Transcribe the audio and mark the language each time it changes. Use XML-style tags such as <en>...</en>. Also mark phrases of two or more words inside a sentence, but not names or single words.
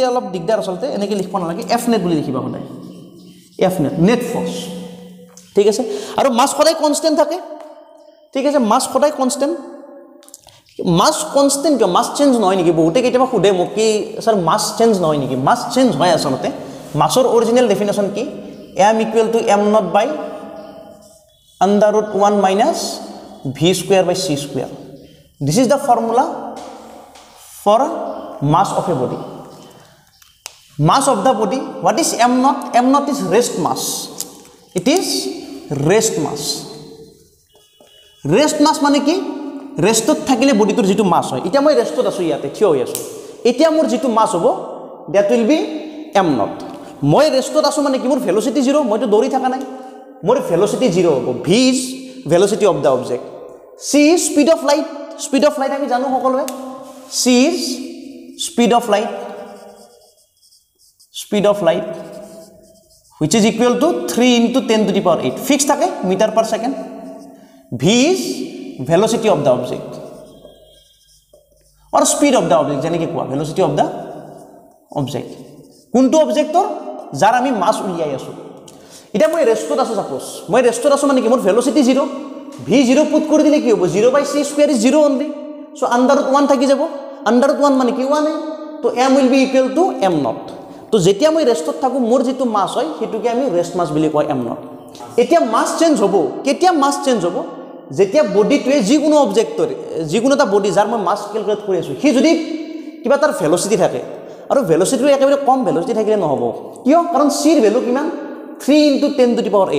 <as>অলপ দিগদাৰ আচলতে এনেকৈ লিখিব নালাগে</as> <en>F net</en> <as>বুলি লিখিবা সদায়</as> <en>F net net force</en> <as>ঠিক আছে আৰু মাছ সদায় কনষ্টেণ্ট থাকে ঠিক আছে মাছ সদায় কনষ্টেণ্ট মাছ কনষ্টেণ্ট কিয়</as> <en>mass change</en> <as>নহয় নেকি বহুতে কেতিয়াবা সোধে মোক কি ছাৰ</as> <en>mass change</en> <as>নহয় নেকি</as> <en>mass change</en> <as>হয় আচলতে মাছৰ</as> <en>original definition</en> <as>কি m = m0/√1 - v²/c².</as> <en>This is the formula for mass of a body. Mass of the body. What is m0? m0 is rest mass. It is rest mass. Rest mass</en> <as>মানে কি ৰেষ্টত থাকিলে বডিটোৰ যেটো মাছ হয় এতিয়া মই ৰেষ্টত আছো ইয়াতে থিয় হৈ আছো এতিয়া মোৰ যেটো মাছ হ'ব</as> <en>that will be m0</en> <as>মই ৰেষ্টত আছো মানে কি মোৰ ভেলোচিটি 0 মইতো দৌৰি থাকা নাই মোৰ ভেলোচিটি 0 হ'ব</as> <en>v is velocity of the object c is speed of light</en> <as>আমি জানো সকলোৱে</as> <en>c is speed of light which is equal to 3 × 10⁸ fixed</en> <as>থাকে</as> <en>meter per second v is velocity of the object or speed of the object</en> <as>যেনেকৈ কোৱা</as> <en>velocity of the object</en> <as>কোনটো অবজেক্টৰ যাৰ আমি মাছ উলিয়াই আছো এটা মই ৰেষ্টত আছো সাপোজ মই ৰেষ্টত আছো মানে কি মোৰ ভেলোচিটি 0 v0 পুট কৰি দিলে কি হ'ব</as> <en>0/c² is 0 only so</en> <as>√1 থাকি যাব √1 মানে কি 1 তো</as> <en>m will be equal to m0</en> <as>তো যেতিয়া মই ৰেষ্টত থাকো মোৰ যেটো মাছ হয় হেতুকে আমি</as> <en>rest mass</en> <as>বুলি কয় m0 এতিয়া</as> <en>mass change</en> <as>হ'ব কেতিয়া</as> <en>mass change</en> <as>হ'ব যেতিয়া বডিটোৱে যিকোনো অবজেক্টৰ যিকোনো এটা বডি যাৰ মই</as> <en>mass calculate</en> <as>কৰি আছো হি যদি কিবা তাৰ ভেলোচিটি থাকে আৰু ভেলোচিটিটো একেবাৰে কম ভেলোচিটি থাকিলে নহব কিয় কাৰণ c ৰ ভ্যালু কিমান 3 × 10⁸</as>